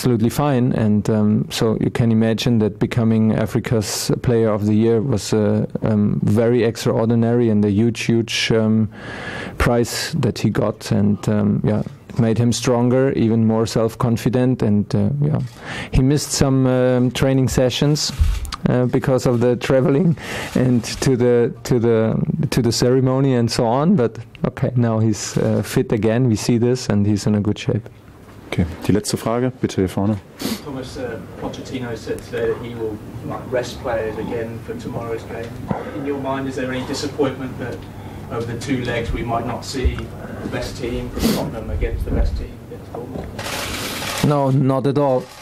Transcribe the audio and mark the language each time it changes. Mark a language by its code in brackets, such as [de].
[en] fine, and so you can imagine that becoming Africa's Player of the Year was very extraordinary and a huge prize that he got, and it made him stronger, even more self-confident, and he missed some training sessions because of the traveling and to the ceremony and so on, but okay, now he's fit again, we see this, and he's in a good shape. [de] Okay, die letzte Frage, bitte hier vorne. [en] Thomas, Pochettino said today that he will rest players again for tomorrow's game. In your mind, is there any disappointment that over the 2 legs we might not see the best team from Tottenham against the best team against Dortmund? No, not at all.